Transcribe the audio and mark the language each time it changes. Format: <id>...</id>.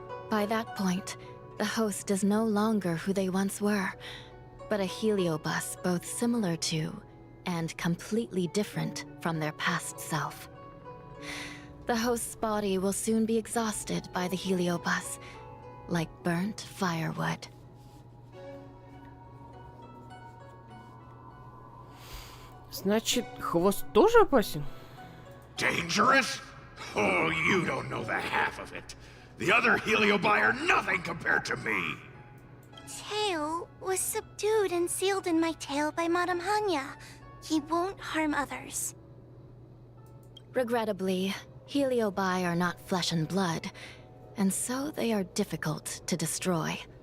<en>By that point, the host is no longer who they once were, but a heliobus both similar to and completely different from their past self. The host's body will soon be exhausted by the heliobus, like burnt firewood.</en> <ru>Значит, хвост тоже опасен?</ru> <en>Dangerous? Oh, you don't know the half of it. The other Heliobi are nothing compared to me. Tail was subdued and sealed in my tail by Madame Hanya. He won't harm others. Regrettably, Heliobi are not flesh and blood, and so they are difficult to destroy.</en>